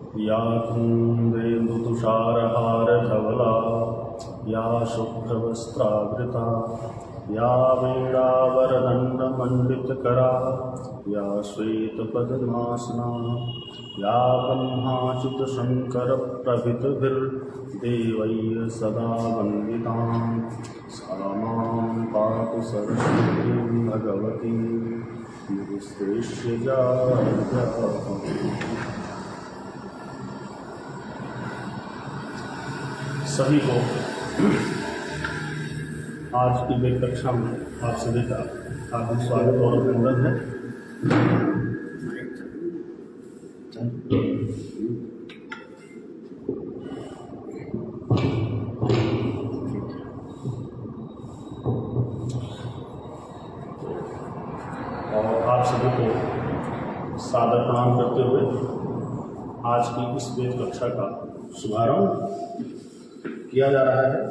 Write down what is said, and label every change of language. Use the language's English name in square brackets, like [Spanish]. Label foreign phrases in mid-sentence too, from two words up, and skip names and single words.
[Sanskrit] या कुन्देन्दुतुषारहारधवला या शुभ्रवस्त्रावृता या वीणावरदण्डमण्डितकरा या श्वेतपद्मासना या ब्रह्माच्युतशङ्करप्रभृतिभिर्देवैः सदा वन्दितां सा मां पातु सरस्वतीं भगवतीं निरुद्देश्य [Hindi] सभी को आज की वेद कक्षा में आप सभी का हार्दिक स्वागत और अभिनंदन है। और आप सभी को सादर प्रणाम करते हुए आज की इस वेद कक्षा का शुभारंभ किया जा रहा है।